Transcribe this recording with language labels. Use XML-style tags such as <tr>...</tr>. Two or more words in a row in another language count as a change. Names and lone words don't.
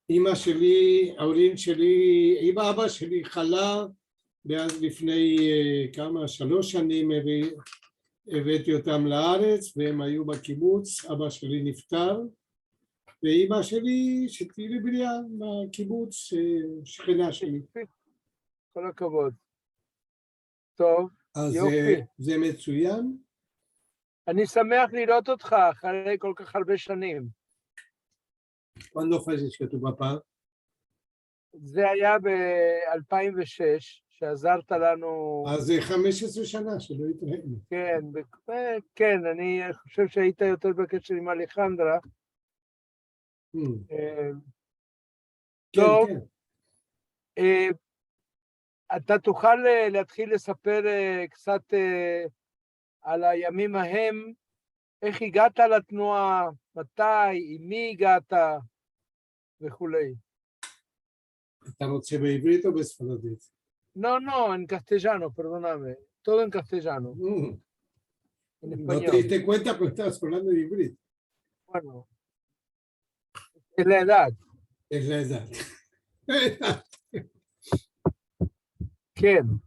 <he>אמא שלי, ההורים שלי, עם אבא שלי חלה, ואז לפני 3 שנים הבאתי אותם לארץ, והם היו בקיבוץ, אבא שלי נפטר, ואמא שלי שתהי לי בריאה בקיבוץ, שכנה שלי. כל הכבוד. טוב, אז יופי. זה מצוין. אני שמח לראות אותך אחרי כל כך הרבה שנים.</he> <es>¿Cuándo falleció tu papá?</es> <he>זה היה ב-2006, שעזרת לנו... אז זה 15 שנה שלא התראינו. כן, אני חושב שהיית יותר בקשר עם אלחנדרה. טוב, אתה תוכל להתחיל לספר קצת על הימים ההם, איך הגעת לתנועה, מתי, עם מי הגעת וכולי. אתה רוצה בעברית או בספרדית?</he> <es>No, en castellano, perdóname. Todo en castellano. En español. No te diste cuenta porque estabas hablando de híbrido. Bueno, es la edad. Es la edad. ¿Quién?</es>